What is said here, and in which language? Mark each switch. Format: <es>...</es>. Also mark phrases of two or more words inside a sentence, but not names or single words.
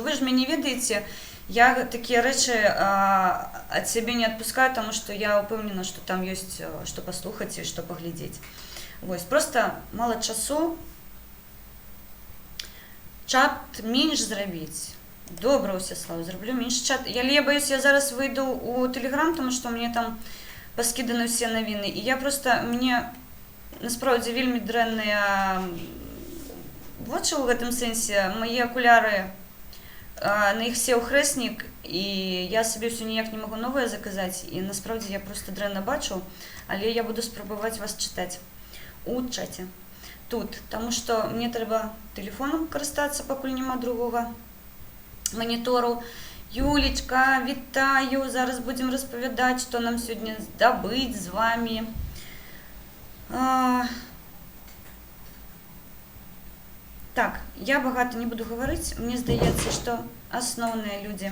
<be>Вы ж мяне ведаеце, я такія рэчы ад сябе не адпускаю, таму што я ўпэўнена, што там ёсць што паслухаць і што паглядзець. Вось, проста мала часу. Чат менш зрабіць. Добра, Усяслав, зраблю менш чат.</be> <uk>Я боюсь,</uk> <be>я зараз выйду у Телеграм, тому што мне там паскіданы ўсе навіны. І я просто, мне насправді вельмі дрэнныя вочы ў гэтым сэнсе. Мае акуляры, на іх сеў хрэснік, і я сабе ўсё ніяк не магу новае заказаць. І насправді я просто дрэнна бачу, але я буду спрабаваць вас чытаць у чаце.</be> <uk>Тут, тому що мне треба телефоном користатися, поки нема другого монітору. Юлечка, вітаю, зараз будемо розповідати, що нам сьогодні здобыть з вами. Так, я багато не буду говорити, мені здається, що основні люди.</uk>